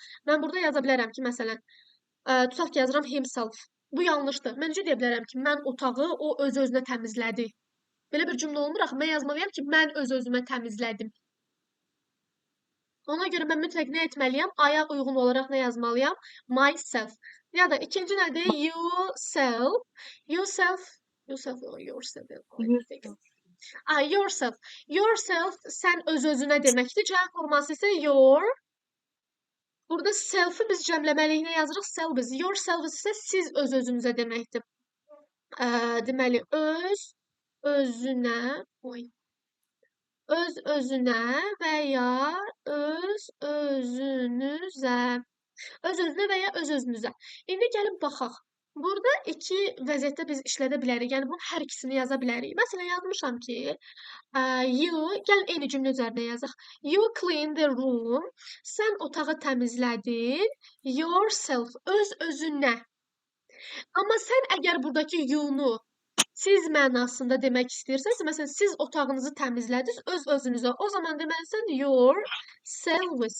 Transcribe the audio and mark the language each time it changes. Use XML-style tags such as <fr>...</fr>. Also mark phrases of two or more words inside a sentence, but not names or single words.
<az>Mən burada yaza bilərəm ki, məsələn, tutaq ki, yazıram himself. Bu yanlışdır. Mən necə deyə bilərəm ki, mən otağı o öz-özünə təmizlədi. Belə bir cümlə olmur axı. Mən yazmalıyam ki, mən öz-özümə təmizlədim. Ona görə mən mütləq nə etməliyəm? Aya uyğun olaraq nə yazmalıyam? Myself. Ya da ikinci nədir? Yourself.</az> <en>Yourself or yourself.</en> <az>Yourself. Yourself sən öz-özünə deməkdir. Cəm forması isə your. Burada self-ı biz cəmləməliyinə yazırıq selves. Yourselves isə siz öz-özünüzə deməkdir. Deməli, öz-özünə və ya öz-özünüzə. Öz-özünə və ya öz-özünüzə. İndi gəlin baxaq. Burada iki vəziyyətdə biz işlədə bilərik. Yəni, bunun hər ikisini yaza bilərik. Məsələn, yazmışam ki, gəlin eyni cümlə üzərində yazaq.</az> <en>You clean the room.</en> <az>Sən otağı təmizlədin. Yourself. Öz-özünə. Amma sən əgər buradakı you-nu siz mənasında demək istəyirsənsə, məsələn, siz otağınızı təmizlədiniz öz-özünüzə. O zaman deməlisən yourselves.</az>